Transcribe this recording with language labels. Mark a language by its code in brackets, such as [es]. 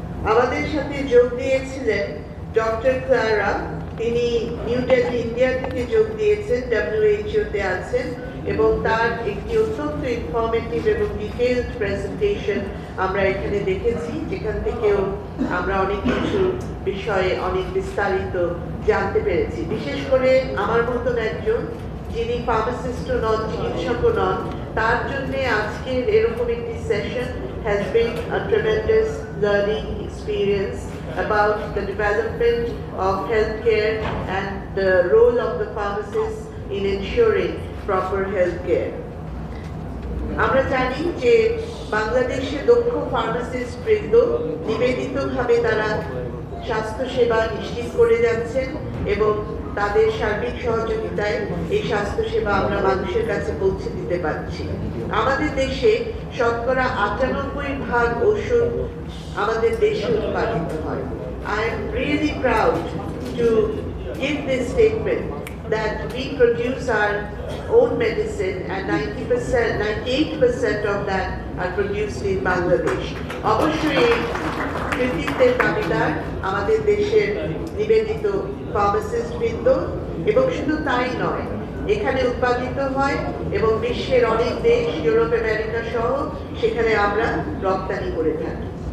[bn] আমাদের সাথে যোগ দিয়েছিলেন ডক্টর ক্লারা, তিনি নিউ দিল্লি ইন্ডিয়া থেকে যোগ দিয়েছেন, WHO তে আছেন এবং তার একটি অত্যন্ত ইনফরমেটিভ এবং ডিটেইলড প্রেজেন্টেশন আমরা এখানে দেখেছি, যেখান থেকেও আমরা অনেক কিছু বিষয়ে অনেক বিস্তারিত জানতে পেরেছি। বিশেষ করে আমার মতন একজন যিনি ফার্মাসিস্টও নন, চিকিৎসকও নন, তার জন্য আজকের এরকম একটি session [en] has been a tremendous learning experience about the development of healthcare and the role of the pharmacist in ensuring proper healthcare. [bn] আমরা জানি যে বাংলাদেশে দক্ষ ফার্মাসিস্ট বৃন্দ নিবেদিতভাবে তারা স্বাস্থ্য সেবা নিশ্চিত করে যাচ্ছেন এবং তাদের সার্বিক সহযোগিতায় এই স্বাস্থ্য সেবা আমরা মানুষের কাছে পৌঁছে দিতে পারছি। আমাদের দেশে শতকরা ৯৮% ওষুধ আমাদের দেশে উৎপাদিত হয়। [en] I am really proud to give this statement that we produce our own medicine and 98% of that are produced in Bangladesh. [bn] অবশ্যই কৃতিত্বের দাবিদার আমাদের দেশের নিবেদিত ফার্মাসিস্ট বৃন্দ, এবং শুধু তাই নয়, এখানে উৎপাদিত হয় এবং বিশ্বের অনেক দেশ, ইউরোপ, আমেরিকা সহ সেখানে আমরা রপ্তানি করে থাকি।